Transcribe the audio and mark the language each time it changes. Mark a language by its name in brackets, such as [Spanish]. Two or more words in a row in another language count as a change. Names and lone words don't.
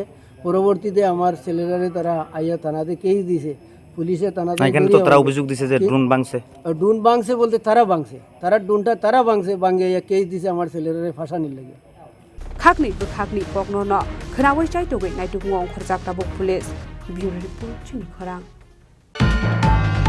[Bangla] পরবর্তীতে আমার ছেলেরারে তারা আইয়া থানাতে কেস দিছে, পুলিশে থানাতে অভিযোগ দিছে যে ড্রোন ভাঙছে বলতে তারা ড্রোনটা তারা ভাঙে কেস দিছে আমার ছেলেরারে ফাঁসানির লাগে। [Kok Borok] খাকনি পকনো ন খনাওই চাই তোগৈ নাইটুক ngong khorjak tabuk pulis bureau report chini khorang।